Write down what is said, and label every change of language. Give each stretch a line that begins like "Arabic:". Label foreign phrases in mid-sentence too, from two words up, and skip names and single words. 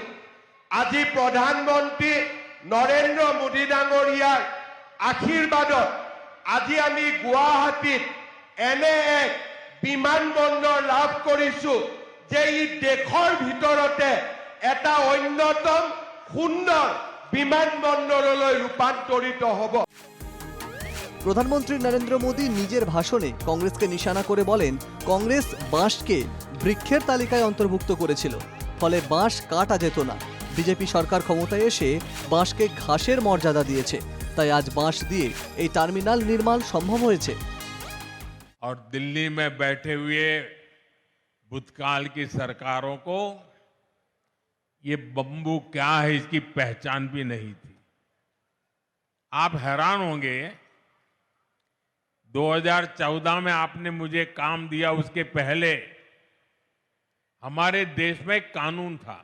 Assamese: আজি প্ৰধানমন্ত্ৰী নৰেন্দ্ৰ মোদী ডাঙৰীয়াৰ আশীৰ্বাদত আজি আমি গুৱাহাটীত এনে এক বিমানবন্দৰ লাভ কৰিছোঁ যে ই দেশৰ ভিতৰতে এটা অন্যতম সুন্দৰ বিমানবন্দৰলৈ ৰূপান্তৰিত হ'ব।
Bangla: প্রধানমন্ত্রী নরেন্দ্র মোদী নিজের ভাষণে কংগ্রেসকে নিশানা করে বলেন, কংগ্রেস বাঁশকে বৃক্ষের তালিকায় অন্তর্ভুক্ত করেছিল, ফলে বাঁশ কাটা যেত না। বিজেপি সরকার ক্ষমতায় এসে বাঁশকে ঘাসের মর্যাদা দিয়েছে, তাই আজ বাঁশ দিয়ে এই টার্মিনাল নির্মাণ সম্ভব হয়েছে।
Hindi: और दिल्ली में बैठे हुए भूतकाल की सरकारों को ये बम्बू क्या है इसकी पहचान भी नहीं थी। आप हैरान होंगे, 2014 में आपने मुझे काम दिया, उसके पहले हमारे देश में एक कानून था।